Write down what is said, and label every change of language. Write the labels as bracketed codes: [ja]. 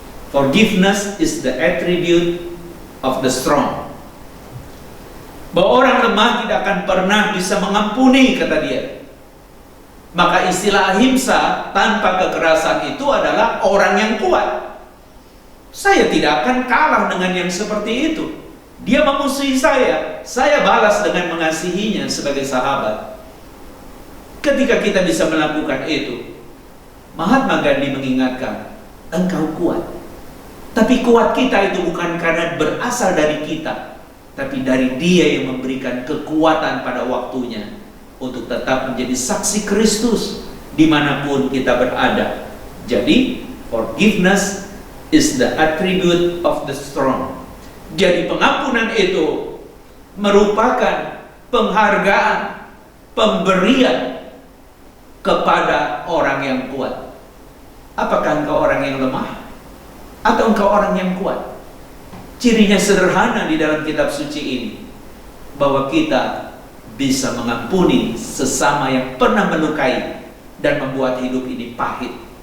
[en] Forgiveness is the attribute of the strong. [id] Bahwa orang lemah tidak akan pernah bisa mengampuni, kata dia. Maka istilah ahimsa tanpa kekerasan itu adalah orang yang kuat. Saya tidak akan kalah dengan yang seperti itu. Dia memusuhi saya balas dengan mengasihinya sebagai sahabat. Ketika kita bisa melakukan itu, Mahatma Gandhi mengingatkan, engkau kuat. Tapi kuat kita itu bukan karena berasal dari kita, tapi dari Dia yang memberikan kekuatan pada waktunya untuk tetap menjadi saksi Kristus dimanapun kita berada. [en] Jadi, forgiveness is the attribute of the strong. [id] Jadi pengampunan itu merupakan penghargaan, pemberian kepada orang yang kuat. Apakah engkau orang yang lemah? Atau engkau orang yang kuat? Cirinya sederhana di dalam kitab suci ini, bahwa kita bisa mengampuni sesama yang pernah melukai dan membuat hidup ini pahit.